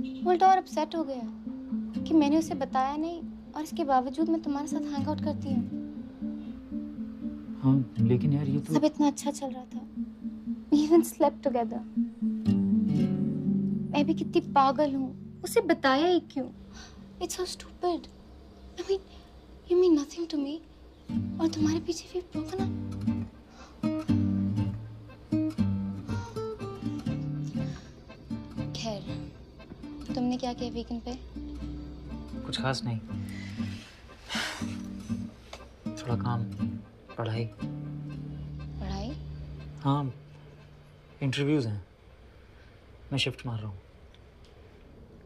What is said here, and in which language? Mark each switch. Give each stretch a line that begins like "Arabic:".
Hindi: उल्टा और अपसेट हो गया कि मैंने उसे बताया नहीं और इसके बावजूद मैं तुम्हारे साथ हैंग आउट करती हूँ। हाँ लेकिन यार ये तो सब इतना अच्छा चल रहा था,
English: we even slept together।
Hindi: मैं भी कितनी पागल हूँ, उसे बताया ही क्यों?
English: It's so stupid। I mean, you mean nothing to me
Hindi: और तुम्हारे पीछे भी
English: broken up।
Hindi: खैर, तुमने क्या किया वीकेंड पे? कुछ खास नहीं, थोड़ा काम, पढ़ाई। पढ़ाई? हाँ इंटरव्यूज हैं, मैं शिफ्ट मार रहा हूँ।